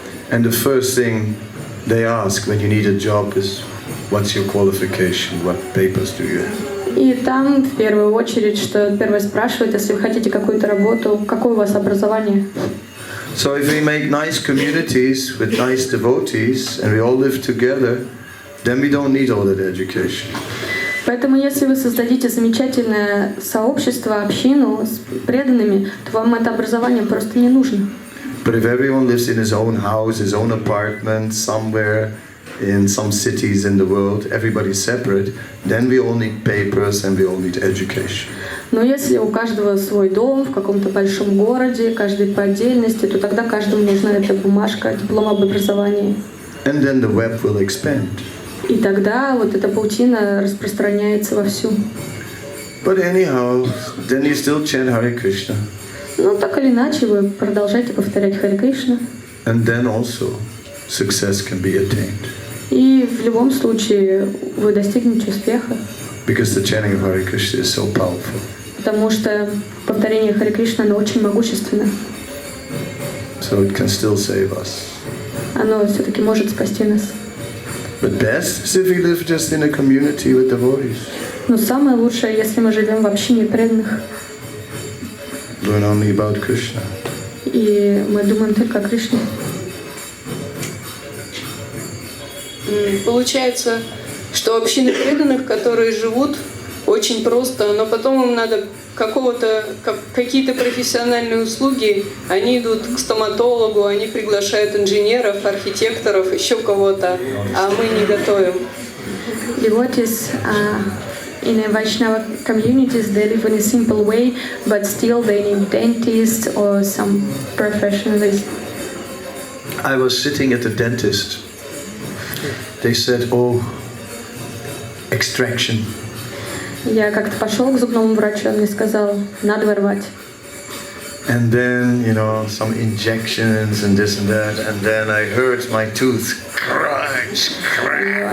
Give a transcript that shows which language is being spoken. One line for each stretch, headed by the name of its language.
English: And the first thing they ask when you need a job is, what's your qualification? What papers do you have?
Russian: И там в первую очередь, что первое спрашивают, если вы хотите какую-то работу, какое у вас образование?
English: So if we make nice communities with nice devotees and we all live together, then we don't need all that education.
Russian: Поэтому если вы создадите замечательное сообщество, общину с преданными, то вам это образование просто не нужно.
English: But if everyone lives in his own house, his own apartment, somewhere in some cities in the world, everybody's separate, then we all need papers and we all need education.
Russian: Но если у каждого свой дом в каком-то большом городе, каждый по отдельности, то тогда каждому нужна эта бумажка, диплом об образовании.
English: And then the web will expand.
Russian: И тогда вот эта паутина распространяется вовсю.
English: But anyhow, then you still chant Hare Krishna.
Russian: Ну, так или иначе, вы продолжаете повторять Харе Кришна.
English: And then also success can be attained.
Russian: И в любом случае вы достигнете успеха.
English: Because the chanting of Hare Krishna is so powerful.
Russian: Потому что повторение Харе Кришны, оно очень могущественно.
English: So it can still save us.
Russian: Оно все-таки может спасти нас.
English: But best is if we live just in a community with devotees.
Russian: Но самое лучшее, если мы живем в общине преданных.
English: Learn only about Krishna.
Russian: И мы думаем только о Кришне. Получается, что общины преданных, которые живут очень просто, но потом им надо какие-то профессиональные услуги, они идут к стоматологу, они приглашают инженеров, архитекторов, еще кого-то, а мы не готовим.
English: Devotees in a Vaishnava communities, they live in a simple way, but still they need dentists or some professionals. I was sitting at the dentist. They said, "Oh, extraction."
Russian: Я как-то пошел к зубному врачу, он мне сказал, надо вырвать.
English: And then, some injections and this and that, and then I heard my tooth crunch, crack.